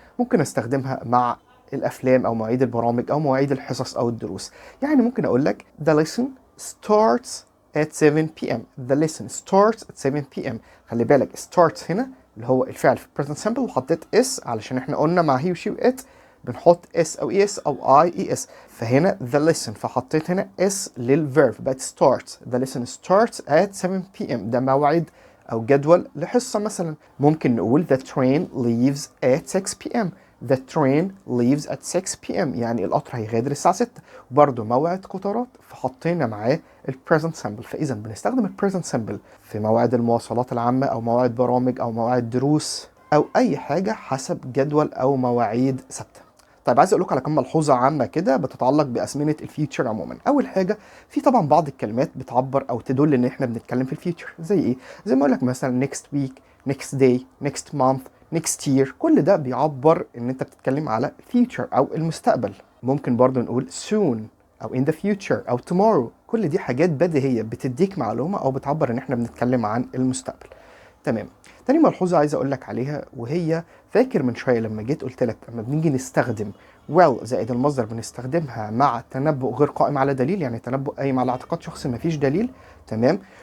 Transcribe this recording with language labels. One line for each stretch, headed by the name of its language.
Arabic: ممكن استخدمها مع الافلام او مواعيد البرامج او مواعيد الحصص او الدروس. يعني ممكن اقول لك
English: the lesson starts at 7 p.m. the lesson starts at 7 p.m.
Arabic: خلي بالك starts هنا اللي هو الفعل في present simple وحطيت اس علشان احنا قلنا مع he وشي وات بنحط اس او اي اس او اي اي اس. فهنا
English: the lesson
Arabic: فحطيت هنا اس للverb بقت
English: starts. the lesson starts at 7 p.m.
Arabic: ده موعد او جدول لحصة مثلا. ممكن نقول
English: the train leaves at 6 p.m. the train leaves at 6 p.m.
Arabic: يعني القطر هيغادر الساعة 6. برضه موعد قطارات فحطينا معاه ال present simple. فإذا بنستخدم ال present simple في موعد المواصلات العامة أو موعد برامج أو موعد دروس أو أي حاجة حسب جدول أو مواعيد ثابتة. طيب عايز اقول لكم على كم ملحوظه عامه كده بتتعلق بازمنه الفيوتشر عموما. اول حاجه في طبعا بعض الكلمات بتعبر او تدل ان احنا بنتكلم في الفيوتشر. زي ايه؟ زي ما اقول لك مثلا
English: next week, next day, next month, next year.
Arabic: كل ده بيعبر ان انت بتتكلم على future او المستقبل. ممكن برضو نقول
English: soon او in the future او tomorrow.
Arabic: كل دي حاجات بديهيه بتديك معلومه او بتعبر ان احنا بنتكلم عن المستقبل. تمام. تاني ملحوظه عايز اقول لك عليها، وهي فاكر من شويه لما جيت قلت لك لما بنيجي نستخدم well زائد المصدر بنستخدمها مع تنبؤ غير قائم على دليل، يعني تنبؤ قايم على اعتقاد شخصي مفيش دليل. تمام.